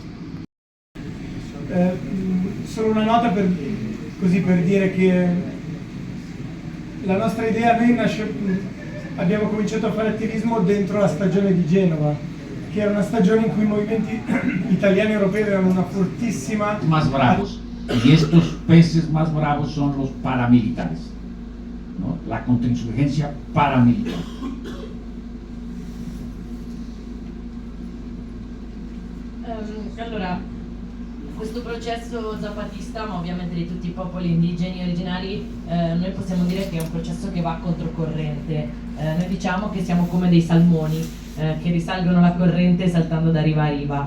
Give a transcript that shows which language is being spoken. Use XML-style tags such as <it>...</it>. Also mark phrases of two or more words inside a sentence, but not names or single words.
<it>Solo una nota per dire che la nostra idea, noi abbiamo cominciato a fare attivismo dentro la stagione di Genova, che era una stagione in cui i movimenti italiani e europei avevano una fortissima...</it> <es>Más bravos, y estos peces más bravos son los paramilitares, ¿no? La contrainsurgencia paramilitar.</es> <it>Allora, questo processo zapatista, ma ovviamente di tutti i popoli indigeni originari, noi possiamo dire che è un processo che va controcorrente. Noi diciamo che siamo come dei salmoni che risalgono la corrente saltando da riva a riva.</it>